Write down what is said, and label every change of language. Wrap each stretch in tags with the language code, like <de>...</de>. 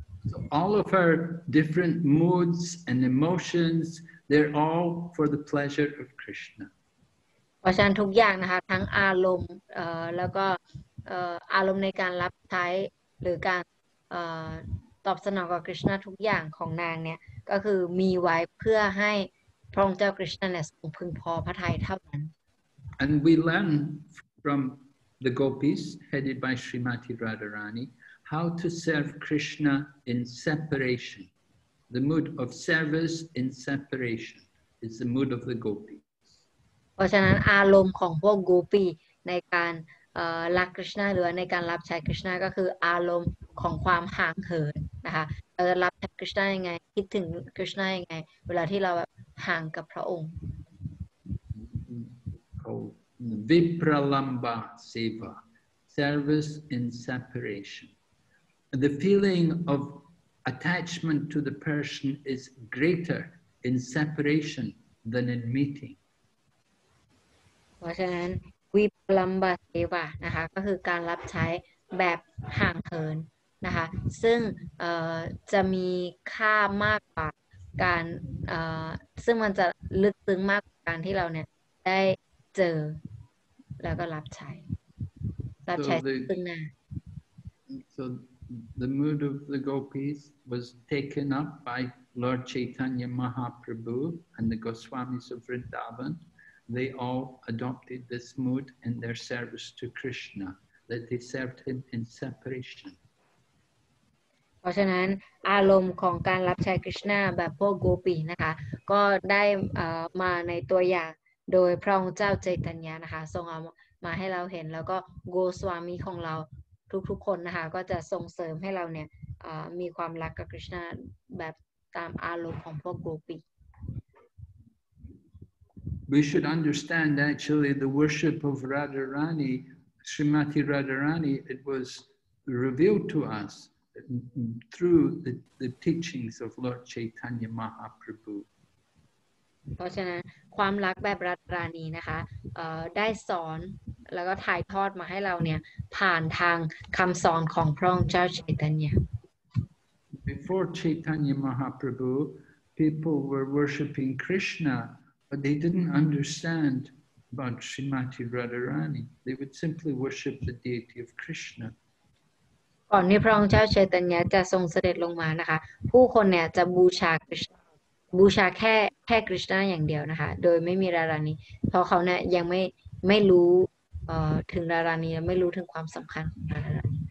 <en>So all of her different moods and emotions, they're all for the pleasure of Krishna.</en> <th>เพราะฉะนั้นทุกอย่างนะคะทั้งอารมณ์แล้วก็อารมณ์ในการรับใช้หรือการตอบสนองกับกฤษณะทุกอย่างของนางเนี่ยก็คือมีไว้เพื่อให้พระองค์เจ้ากฤษณะเนี่ยทรงพึงพอพระทัยเท่านั้น</th> <en>And we learn from the gopis headed by Srimati Radharani how to serve Krishna in separation. The mood of service in separation is the mood of the gopis.</en> <th>เพราะฉะนั้นอารมณ์ของพวกโกปีในการรักคริชนาหรือในการรับใช้คริชนาก็คืออารมณ์ของความห่างเหินนะคะเราจะรับใช้คริชนายังไงคิดถึงคริชนายังไงเวลาที่เราแบบห่างกับพระองค์</th> <en>Called Vipralamba Seva, service in separation. The feeling of attachment to the person is greater in separation than in meeting.</en> <th>เพราะฉะนั้นวิปลัมบาเสวะนะคะก็คือการรับใช้แบบห่างเหินนะคะซึ่งจะมีค่ามากกว่าการซึ่งมันจะลึกซึ้งมากกว่าการที่เราเนี่ยได้เจอแล้วก็รับใช้ซึ่งหน้า</th> <en>So the mood of the gopis was taken up by Lord Chaitanya Mahaprabhu and the Goswamis of Vrindavan. They all adopted this mood in their service to Krishna, that they served him in separation.</en> <th>เพราะฉะนั้นอารมณ์ของการรับใช้คริชนาแบบพวกโกปีนะคะก็ได้มาในตัวอย่างโดยพระองค์เจ้าใจตัญญานะคะทรงเอามาให้เราเห็นแล้วก็โกสวามีของเราทุกๆคนนะคะก็จะส่งเสริมให้เราเนี่ยมีความรักกับคริชนาแบบตามอารมณ์ของพวกโกปี</th> <en>We should understand actually the worship of Radharani, Srimati Radharani, it was revealed to us through the teachings of Lord Chaitanya Mahaprabhu.</en> <th>เพราะฉะนั้นความรักแบบรัตรานีนะคะได้สอนแล้วก็ถ่ายทอดมาให้เราเนี่ยผ่านทางคำสอนของพระองค์เจ้าชัยตัญญา</th> <en>Before Chaitanya Mahaprabhu, people were worshipping Krishna, but they didn't understand about Srimati Radharani. They would simply worship the deity of Krishna.</en> <th>ก่อนที่พระองค์เจ้าชัยตัญญาจะทรงเสด็จลงมานะคะผู้คนเนี่ยจะบูชาแค่คริชนาอย่างเดียวนะคะโดยไม่มีรารานีเพราะเขาเนี่ยยังไม่รู้ถึงรารานีไม่รู้ถึงความสำคัญของรารานี</th>